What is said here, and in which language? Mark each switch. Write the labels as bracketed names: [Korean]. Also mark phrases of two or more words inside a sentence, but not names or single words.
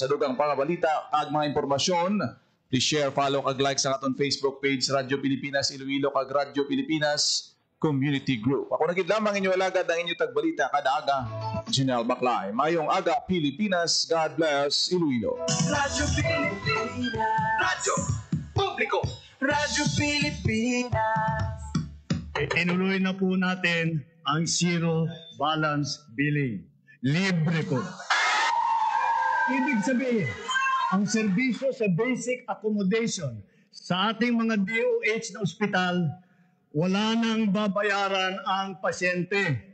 [Hiligaynon] Sa dugang pangabalita kag mga impormasyon, [English] please share, follow [Hiligaynon] kag like sa aton Facebook page Radyo Pilipinas Iloilo kag Radyo Pilipinas Community Group. Ako nagid lamang inyo alagad ang inyo tagbalita kada aga. Janelle Baclay. Mayong aga Pilipinas. [English] God bless [Hiligaynon] Iloilo. Radyo Pilipinas. Radyo Publiko. Radyo Pilipinas. [Filipino] Inuloy na po natin ang zero balance billing. Libre po. Ibig sabihin, ang serbisyo sa [English] basic accommodation [Filipino] sa ating mga DOH na ospital, wala nang babayaran ang pasyente.